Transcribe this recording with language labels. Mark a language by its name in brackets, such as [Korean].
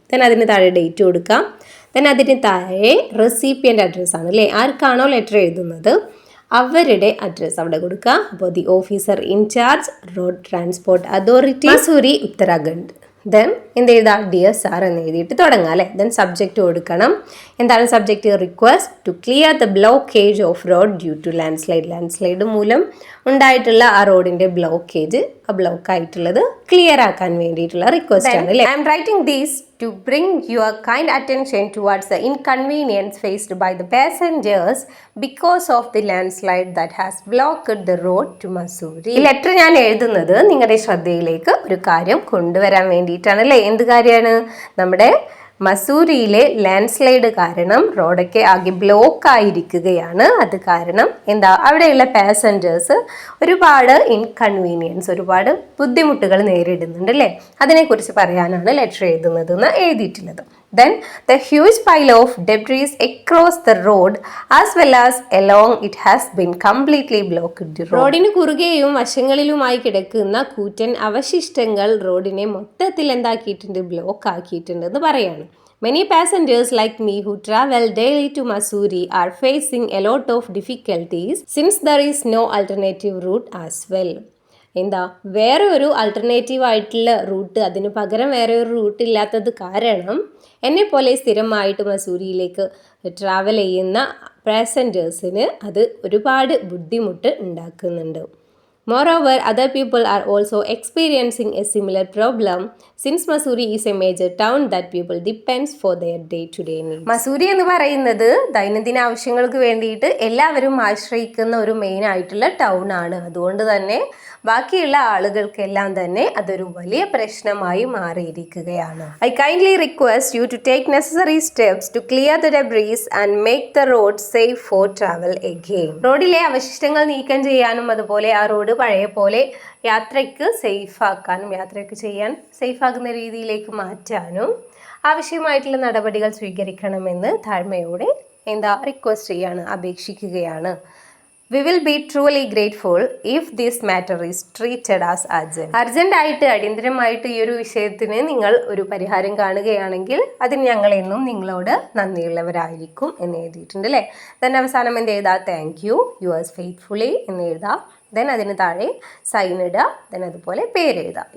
[Malayalam] Then അതിന് താഴെ date കൊടുക്കാം. ദെൻ അതിന് താഴെ റെസിപ്പിയൻ്റ് അഡ്രസ്സാണ് അല്ലേ, ആർക്കാണോ ലെറ്റർ എഴുതുന്നത് അവരുടെ അഡ്രസ്സ് അവിടെ കൊടുക്കുക. അപ്പോൾ the officer in charge road transport authority Mussoorie Uttarakhand. Then എന്ത് എഴുതാം, [English] dear sir [Malayalam] എന്ന് എഴുതിയിട്ട് തുടങ്ങാം അല്ലേ. ദെൻ സബ്ജക്റ്റ് കൊടുക്കണം. എന്താണ് [English] Subject, request to clear the blockage of road due to landslide. [Malayalam] Land slide മൂലം ഉണ്ടായിട്ടുള്ള ആ റോഡിന്റെ ബ്ലോക്കേജ്, ആ ബ്ലോക്ക് ആയിട്ടുള്ളത് ക്ലിയർ ആക്കാൻ വേണ്ടിയിട്ടുള്ള റിക്വസ്റ്റ് ആണ് അല്ലേ. [English] I am writing these to bring your kind attention towards the inconvenience faced by the passengers because of the landslide that has blocked the road to Mussoorie. [Malayalam] ഈ letter ഞാൻ എഴുതുന്നത് നിങ്ങളുടെ ശ്രദ്ധയിലേക്ക് ഒരു കാര്യം കൊണ്ടുവരാൻ വേണ്ടിയിട്ടാണ് അല്ലേ. എന്ത് കാര്യമാണ്, നമ്മുടെ മസൂരിയിലെ ലാൻഡ് സ്ലൈഡ് കാരണം റോഡൊക്കെ ആകെ ബ്ലോക്ക് ആയിരിക്കുകയാണ്. അത് കാരണം അവിടെയുള്ള പാസഞ്ചേഴ്സ് ഒരുപാട് ഇൻകൺവീനിയൻസ്, ഒരുപാട് ബുദ്ധിമുട്ടുകൾ നേരിടുന്നുണ്ട് അല്ലേ. അതിനെക്കുറിച്ച് പറയാനാണ് ലെറ്റർ എഴുതുന്നത് എന്ന് എഴുതിയിട്ടുള്ളത്. [English] Then the huge pile of debris across the road as well as along it has been completely blocked. [Malayalam] റോഡിന് കുറുകെയും വശങ്ങളിലുമായി കിടക്കുന്ന കൂറ്റൻ അവശിഷ്ടങ്ങൾ റോഡിനെ മൊത്തത്തിൽ ബ്ലോക്ക് ആക്കിയിട്ടുണ്ട് എന്ന് പറയാണ്. [English] Many passengers like me who travel daily to Mussoorie are facing a lot of difficulties since there is no alternative route as well. [Malayalam] വേറെ ഒരു ആൾട്ടർനേറ്റീവ് ആയിട്ടുള്ള റൂട്ട്, അതിന് പകരം വേറെ ഒരു റൂട്ട് ഇല്ലാത്തത് കാരണം എന്നെപ്പോലെ സ്ഥിരമായിട്ട് മസൂരിയിലേക്ക് ട്രാവൽ ചെയ്യുന്ന പാസഞ്ചേഴ്സിന് അത് ഒരുപാട് ബുദ്ധിമുട്ട് ഉണ്ടാക്കുന്നുണ്ട്. [English] Moreover, other people are also experiencing a similar problem since Mussoorie is a major town that people depends for their day-to-day needs. [Malayalam] Mussoorie എന്ന് പറയുന്നത് ദൈനംദിന ആവശ്യങ്ങൾക്ക് വേണ്ടിയിട്ട് എല്ലാവരും ആശ്രയിക്കുന്ന ഒരു മെയിൻ ആയിട്ടുള്ള ടൗൺ ആണ്. അതുകൊണ്ട് തന്നെ ബാക്കിയുള്ള ആളുകൾക്കെല്ലാം തന്നെ അതൊരു വലിയ പ്രശ്നമായി മാറിയിരിക്കുകയാണ്. [English] I kindly request you to take necessary steps to clear the debris and make the road safe for travel again. [Malayalam] റോഡിലെ അവശിഷ്ടങ്ങൾ നീക്കം ചെയ്യാനും അതുപോലെ ആ റോഡ് പഴയ പോലെ യാത്രയ്ക്ക് സേഫാക്കാനും യാത്രയ്ക്ക് ചെയ്യാൻ സേഫാക്കുന്ന രീതിയിലേക്ക് മാറ്റാനും ആവശ്യമായിട്ടുള്ള നടപടികൾ സ്വീകരിക്കണമെന്ന് താഴ്മയോടെ റിക്വസ്റ്റ് ചെയ്യാണ്, അപേക്ഷിക്കുകയാണ്. [English] We will be truly grateful if this matter is treated as urgent. [Malayalam] അർജന്റായിട്ട് അടിയന്തരമായിട്ട് ഈ ഒരു വിഷയത്തിന് നിങ്ങൾ ഒരു പരിഹാരം കാണുകയാണെങ്കിൽ അതിന് ഞങ്ങൾ എന്നും നിങ്ങളോട് നന്ദിയുള്ളവരായിരിക്കും എന്ന് എഴുതിയിട്ടുണ്ട് അല്ലേ. then അവസാനം എന്ത് എഴുതാം, [English] thank you yours faithfully [Malayalam] എന്ന് എഴുതാം. then അതിന് താഴെ സൈൻ ഇടുക, then അതുപോലെ പേരെഴുതാം.